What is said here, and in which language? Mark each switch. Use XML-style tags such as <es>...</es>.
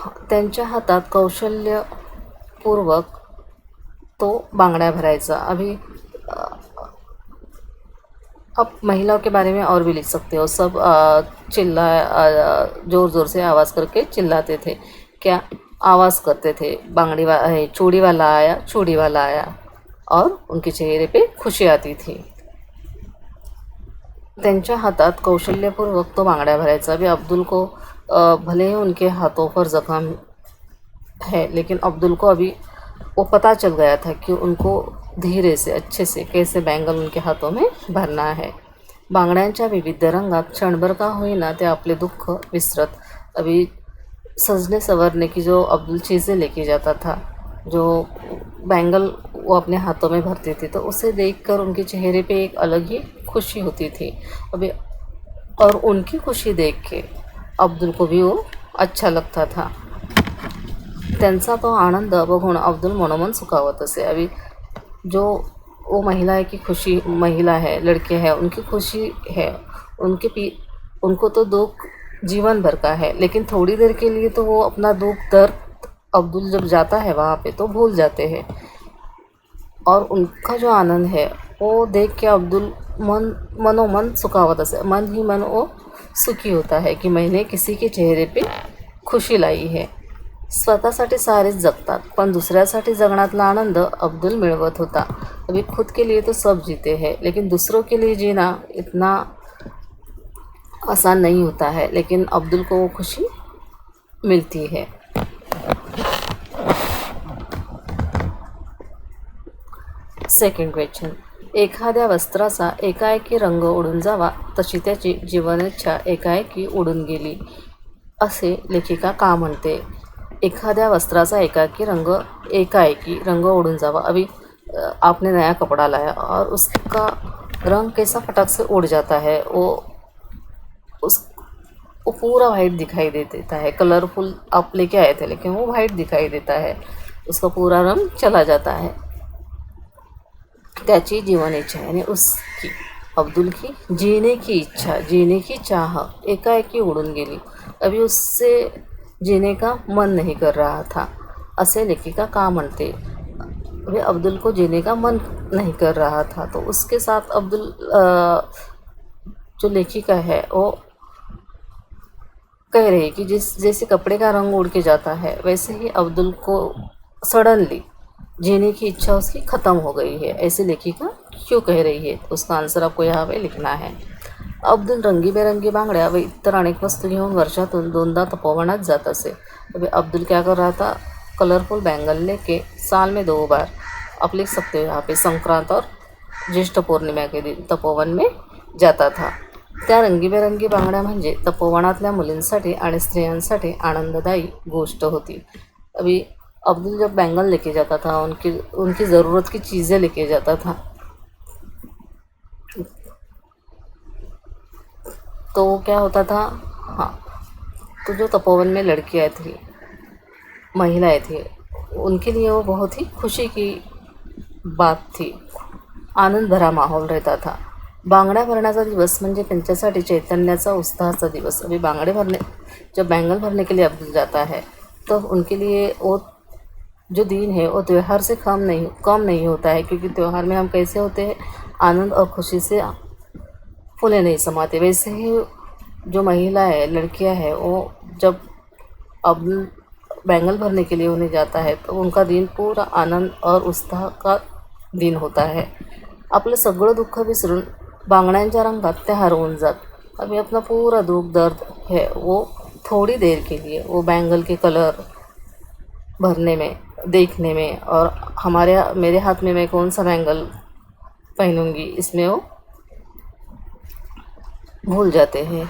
<mr>त्यांच्या हातात कौशल्यपूर्वक तो बांगड्या भरायचा।</mr> <hi>अभी अब महिलाओं के बारे में और भी लिख सकते हो। सब ज़ोर ज़ोर से आवाज़ करके चिल्लाते थे। क्या आवाज़ करते थे? चूड़ी वाला आया, चूड़ी वाला आया, और उनके चेहरे पे खुशी आती थी।</hi> <mr>त्यांच्या हातात कौशल्यपूर्वक तो बांगड्या भरायचा।</mr> <hi>अभी अब्दुल को भले ही उनके हाथों पर ज़ख्म है, लेकिन अब्दुल को अभी वो पता चल गया था कि उनको धीरे से, अच्छे से कैसे बैंगल उनके हाथों में भरना है।</hi> <mr>बांगड्यांच्या विविध रंगात क्षणभर का होईना ते आपले दुःख विसरत।</mr> <hi>अभी सजने संवरने की जो अब्दुल चीज़ें लेके जाता था, जो बैंगल वो अपने हाथों में भरती थी, तो उसे देखकर उनके चेहरे पे एक अलग ही खुशी होती थी। अभी और उनकी खुशी देख के अब्दुल को भी वो अच्छा लगता था।</hi> <mr>त्यांचा तो आनंद बघून अब्दुल मनोमन सुखावत असे।</mr> <hi>अभी जो वो महिला है, लड़के हैं, उनकी खुशी है, उनको तो दुख जीवन भर का है, लेकिन थोड़ी देर के लिए तो वो अपना दुख दर्द अब्दुल जब जाता है वहाँ पे तो भूल जाते हैं, और उनका जो आनंद है वो देख के अब्दुल</hi> <mr>मनोमन सुखावत असे।</mr> <hi>मन ही मन वो सुखी होता है की मैंने किसी के चेहरे पे खुशी लाई है.</hi> <mr>स्वतःसाठी सारेच जगतात पण दुसऱ्यासाठी जगण्यातला आनंद अब्दुल मिळवत होता.</mr> <hi>अभी खुद के लिए तो सब जीते हैं लेकिन दूसरों के लिए जीना इतना आसान नहीं होता है, लेकिन अब्दुल को वो खुशी मिलती है.</hi> <en>Second question.</en> <mr>एखाद्या वस्त्राचा एकाएकी रंग उडून जावा तशी त्याची जीवनेच्छा एकाएकी उडून गेली असे लेखिका का म्हणते. एखाद्या वस्त्राचा एकाएकी रंग उड़न जावा.</mr> <hi>अभी आपने नया कपड़ा लाया और उसका रंग कैसा फटक से उड़ जाता है, वो पूरा वाइट दिखाई दे देता है. कलरफुल आप लेके आए थे लेकिन वो वाइट दिखाई देता है, उसका पूरा रंग चला जाता है.</hi> <mr>त्याची जीवन इच्छा</mr> <hi>यानी उसकी अब्दुल की जीने की इच्छा, जीने की चाह</hi> <mr>एकाएकी उड़ून गेली.</mr> <hi>अभी उससे जीने का मन नहीं कर रहा था</hi> <mr>असे लेखिका का म्हणते.</mr> <hi>अभी अब्दुल को जीने का मन नहीं कर रहा था तो उसके साथ अब्दुल जो लेखिका है वो कह रही कि जैसे कपड़े का रंग उड़ के जाता है वैसे ही अब्दुल को सडनली जीने की इच्छा उसकी ख़त्म हो गई है. ऐसे लेखिका क्यों कह रही है, उसका आंसर आपको यहाँ पे लिखना है.</hi> <mr>अब्दुल रंगीबेरंगी बांगड्या व इतर अनेक वस्तू घेऊन वर्षातून 2दा तपोवनात जात असे.</mr> <hi>अभी अब्दुल क्या कर रहा था, कलरफुल बैंगल लेके साल में 2 बार आप लिख सकते हो यहाँ पे संक्रांत और ज्येष्ठ पूर्णिमा के दिन तपोवन में जाता था.</hi> <mr>त्या रंगीबेरंगी बांगड्या म्हणजे तपोवनातल्या मुलींसाठी आणि स्त्रियांसाठी आनंददायी गोष्ट होती.</mr> <hi>अभी अब्दुल जब बैंगल लेके जाता था, उनकी ज़रूरत की चीज़ें लेके जाता था, तो क्या होता था, हाँ, तो जो तपोवन में लड़कियाँ थी, महिलाएं थी, उनके लिए वो बहुत ही खुशी की बात थी. आनंद भरा माहौल रहता था.</hi> <mr>बांगड्या भरण्याचा दिवस म्हणजे त्यांच्यासाठी चैतन्याचा उत्साहाचा दिवस.</mr> <hi>अभी जब बैंगल भरने के लिए अब्दुल जाता है तो उनके लिए वो जो दिन है वो त्यौहार से कम नहीं होता है, क्योंकि त्यौहार में हम कैसे होते हैं, आनंद और खुशी से फूले नहीं समाते. वैसे ही जो महिला है, लड़कियां हैं, वो जब अब्दुल बैंगल भरने के लिए उन्हें जाता है तो उनका दिन पूरा आनंद और उत्साह का दिन होता है.</hi> <mr>आपलं सगळं दुःख विसरून बांगड्यांच्या रंगात ते हरवून जात.</mr> <hi>अभी अपना पूरा दुख दर्द है वो थोड़ी देर के लिए वो बैंगल के कलर भरने में, देखने में, और मेरे हाथ में मैं कौन सा बैंगल पहनूंगी इसमें वो भूल जाते हैं.</hi>